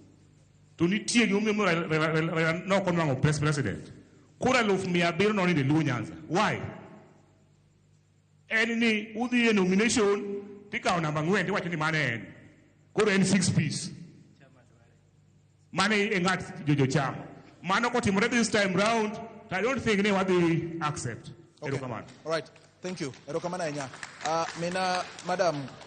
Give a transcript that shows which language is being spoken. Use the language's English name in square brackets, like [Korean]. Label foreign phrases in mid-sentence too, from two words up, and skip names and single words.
[Luo (Kenya and Tanzania)] To nitie gima Raila no konwango president. Kura 700 noninde Luo Nyanza. [English] Why? [Luo (Kenya and Tanzania)] En ni udhi e nomination tikawo namba 4 tiwacho ni mane en. Koro en 6 piece. Mane e ng'at jojo chama. Mano kotimore [English] this time round, I don't think [Luo (Kenya and Tanzania)] ne wadhi accept. [English] Okay. All right. Thank you. [Luo (Kenya and Tanzania)] Erokamana enya. [English] Madam